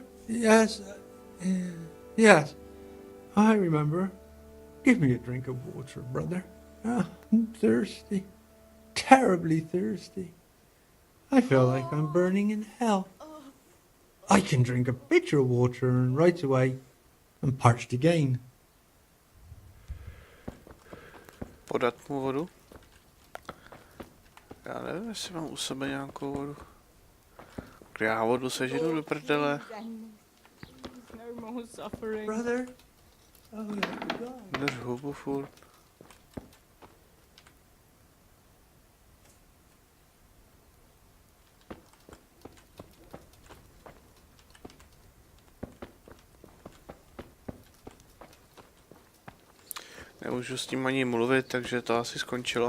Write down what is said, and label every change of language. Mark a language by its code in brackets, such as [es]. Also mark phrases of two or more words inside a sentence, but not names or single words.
[en] Yes, yes, I remember. Give me a drink of water, brother. I'm thirsty, terribly thirsty. I feel like I'm burning in hell. I can drink a pitcher of water and right away I'm parched again. [cs] Podat mu vodu? Já nevím, jestli mám u sebe nějakou vodu. Kde já vodu seženu do prdele? [en] Brother? Oh, yeah, [cs] Drž hubu furt. Nemůžu s tím ani mluvit, takže to asi skončilo.